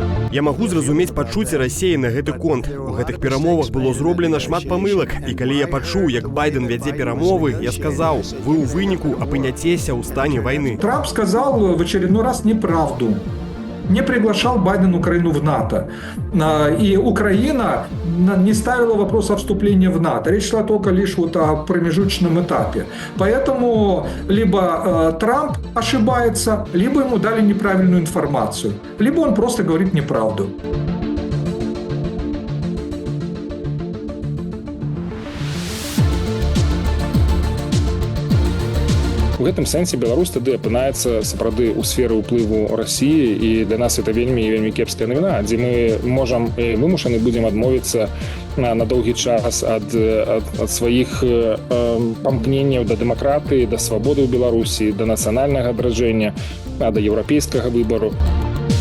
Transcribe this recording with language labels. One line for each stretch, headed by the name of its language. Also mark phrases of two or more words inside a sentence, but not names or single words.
Belarusian: Я магу зразумець пачуцці Расіі на гэты конт. У гэтых перамовах было зроблена шмат памылак, і калі я пачуў, як Байден вядзе перамовы, я сказаў: вы ў выніку апыняцеся ў стане вайны.
Russian: Трамп сказал в очередной раз неправду. Не приглашал Байден Украину в НАТО. И Украина не ставила вопрос о вступлении в НАТО. Речь шла только лишь вот о промежуточном этапе. Поэтому либо Трамп ошибается, либо ему дали неправильную информацию, либо он просто говорит неправду.
Belarusian: У гэтым сэнсе Беларусь тады апынаецца сапраўды ў сферы ўплыву Расіі, і для нас это вельмі кепская навіна, дзе мы можам і вымушаны будзем адмовіцца на доўгі час ад сваіх памкненняў да дэмакратыі, да свабоды ў Беларусі, да нацыянальнага адраджэння, да еўрапейскага выбару.